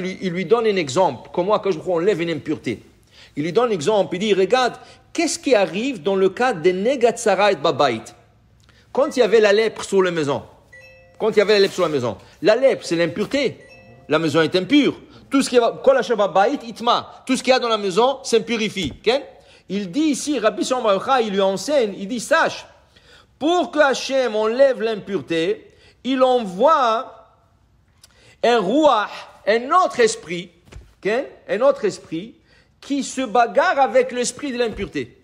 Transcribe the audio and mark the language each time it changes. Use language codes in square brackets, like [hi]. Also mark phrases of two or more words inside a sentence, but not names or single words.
[fr] Il lui donne un exemple. Comment que je enlève une impureté. Il lui donne un exemple. Il dit, regarde, qu'est-ce qui arrive dans le cas de Negatsara et Babait? Quand il y avait la lèpre sur la maison. La lèpre, c'est l'impureté. la maison est impure. Tout ce qui va, [he] כל אשר בבית יטמא, [fr] tout ce qu'il y a dans la maison s'impurifie. Okay? Il dit ici, Rabbi Shimon bar Yochai, il lui enseigne, il dit, sache, pour que Hachem enlève l'impureté, il envoie un ruach, un autre esprit, okay? Un autre esprit, qui se bagarre avec l'esprit de l'impureté.